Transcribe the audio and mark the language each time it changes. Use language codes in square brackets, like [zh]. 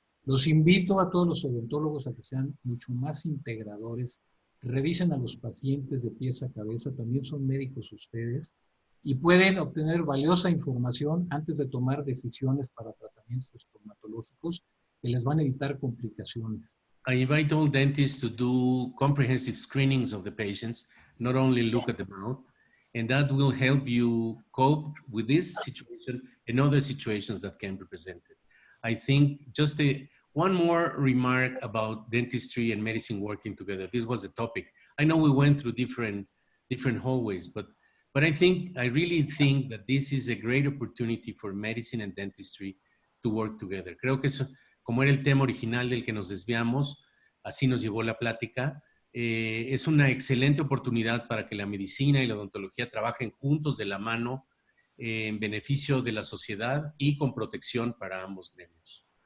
[es] Los invito a todos los odontólogos a que sean mucho más integradores, revisen a los pacientes de pies a cabeza, también son médicos ustedes, y pueden obtener valiosa información antes de tomar decisiones para tratamientos estomatológicos que les van a evitar complicaciones. [en] I invite all dentists to do comprehensive screenings of the patients, not only look at the mouth, and that will help you cope with this situation and other situations that can be presented. I think just one more remark about dentistry and medicine working together. This was the topic. I know we went through different hallways, but I really think that this is a great opportunity for medicine and dentistry to work together. [es] Creo que eso, como era el tema original del que nos desviamos, así nos llevó la plática. Es una excelente oportunidad para que la medicina y la odontología trabajen juntos de la mano en beneficio de la sociedad y con protección para ambos gremios.